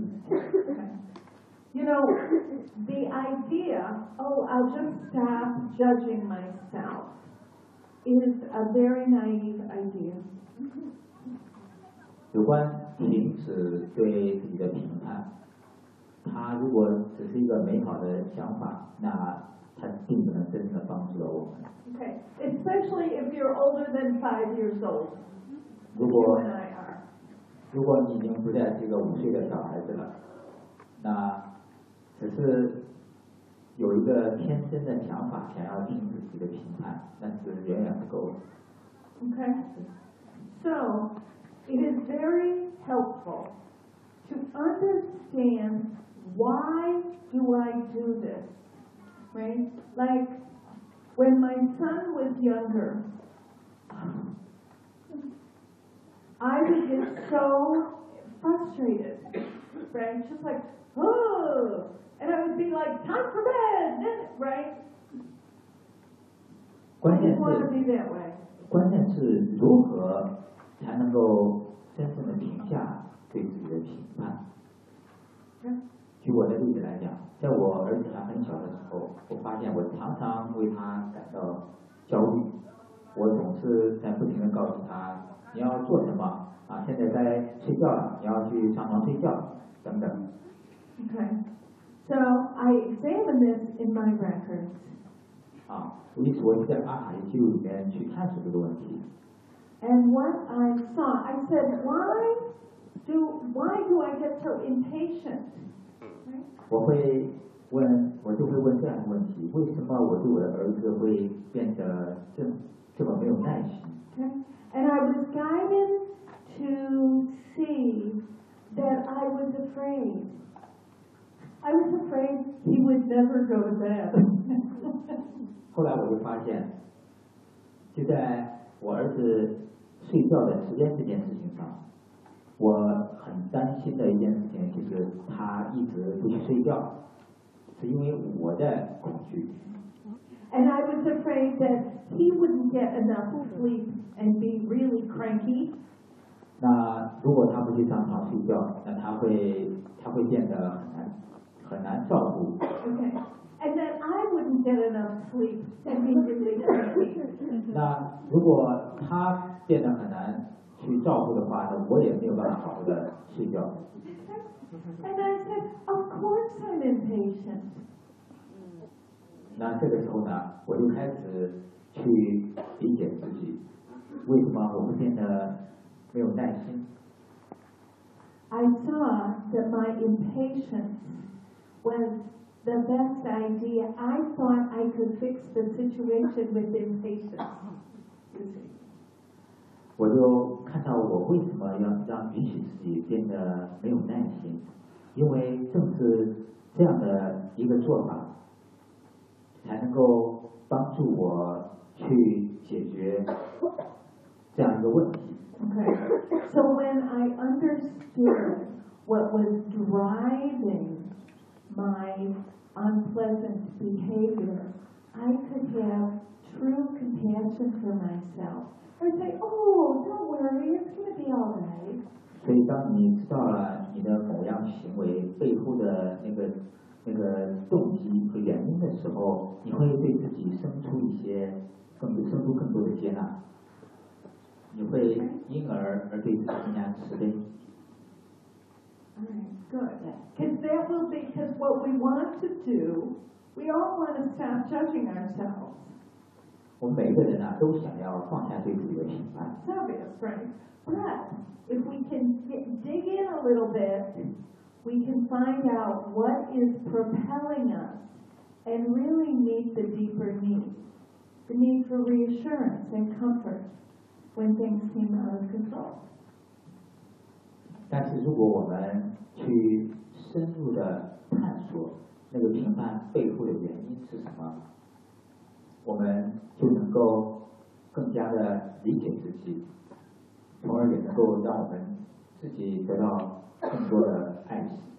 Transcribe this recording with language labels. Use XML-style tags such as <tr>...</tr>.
<en>You know, the idea, I'll just stop judging myself, is a very naive idea.</en> <zh>有关停止对自己的评判，它如果只是一个美好的想法，那它并不能真正的帮助了我们。</zh> <en>Okay, especially if you're older than 5 years old, you and I are.</en> <zh>如果你已经不再是一个五岁的小孩子了，那只是有一个天生的想法想要停止自己的评判，但是远远不够。</zh> <en>Okay, so it is very helpful to understand why do I do this, right? Like when my son was younger. I would get so frustrated, right? Just like, oh! And I would be like, time for bed, right?</en> <zh>关键是</zh> <en>I didn't want to be that way.</en> <zh>关键是如何才能够真正的停下对自己的评判。据我的例子来讲，在我儿子还很小的时候，我发现我常常为他感到焦虑，我总是在不停地告诉他你要做什么啊？现在该睡觉了，你要去上床睡觉，等等。</zh> <en>Okay, so I examine this in my records.</en> <zh>啊，于是我就在阿卡西记录里面去探索这个问题。</zh> <en>And what I saw, I said, why do I get so impatient?、 Right?</en> <zh>我会问，我就会问这样的问题：为什么我对我的儿子会变得这么没有耐心？</zh> <en>Okay. And I was guided to see that I was afraid. I was afraid he would never go to bed.</en> <zh>后来我就发现，就在我儿子睡觉的时间这件事情上，我很担心的一件事情就是他一直不去睡觉，是因为我的恐惧。</zh> <en>And I was afraid that he wouldn't get enough sleep and be really cranky.</en> <zh>那如果他不去上床睡觉，那他会变得很难照顾。</zh> <en>Okay. And that I wouldn't get enough sleep and be really cranky.</en> <zh>那如果他变得很难去照顾的话，那我也没有办法好好的睡觉。</zh> <en>And I said, of course I'm impatient.</en> <zh>那这个时候呢，我就开始去理解自己，为什么我会变得没有耐心。</zh> <en>I saw that my impatience was the best idea. I thought I could fix the situation with impatience.</en> <zh>我就看到我为什么要让允许自己变得没有耐心，因为正是这样的一个做法。才能够帮助我去解决这样一个问题。</zh> <en>Okay. So when I understood what was driving my unpleasant behavior, I could have true compassion for myself. I'd say, "Oh, don't worry, it's going to be all right."</en> <zh>所以当你知道了你的某样行为背后的那个动机和原因的时候，你会对自己生出更多的接纳，你会因而对自己更加慈悲。</zh> <en>Okay, good. Because that will be, because what we want to do, we all want to stop judging ourselves.</en> <zh>我们每个人呢、啊、都想要放下对自己的评判。</zh> <en>It's obvious, right? But if we can dig in a little bit. We can find out what is propelling us and really meet the deeper need. The need for reassurance and comfort when things seem out of control.</en> <zh>但是如果我们去深入的探索那个评判背后的原因是什么，我们就能够更加的理解自己，从而也能够让我们自己得到更多的爱护。</zh>